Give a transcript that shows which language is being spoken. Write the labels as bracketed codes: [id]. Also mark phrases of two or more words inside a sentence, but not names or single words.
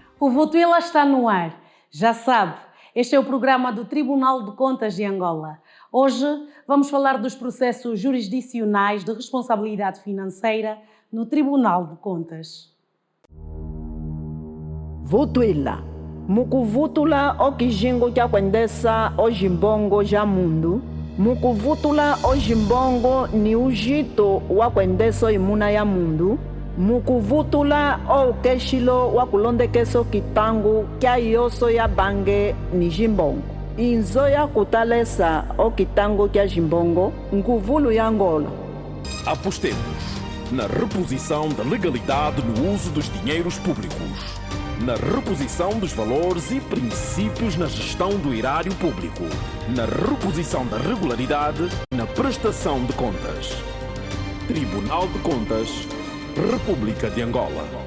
[pt] Votuila está no ar. Já sabe, este é o programa do Tribunal de Contas de Angola. Hoje vamos falar dos processos jurisdicionais de responsabilidade financeira no Tribunal de Contas. Votuila. [kmb] Mukuvutula okijingo kya kwendesa ojimbongo ja mundu. Mukuvutula ojimbongo ni ujito wa kwendesa imuna ya mundu. Mukuvutula okeshilo wa kulondekeso kitangu kya yoso ya bange ni jimbongo. Inzo ya kutalesa okitango kya jimbongo nkuvulu ya Angola. [pt] Apostemos na reposição da legalidade no uso dos dinheiros públicos, na reposição dos valores e princípios na gestão do erário público, na reposição da regularidade na prestação de contas. Tribunal de Contas, República de Angola.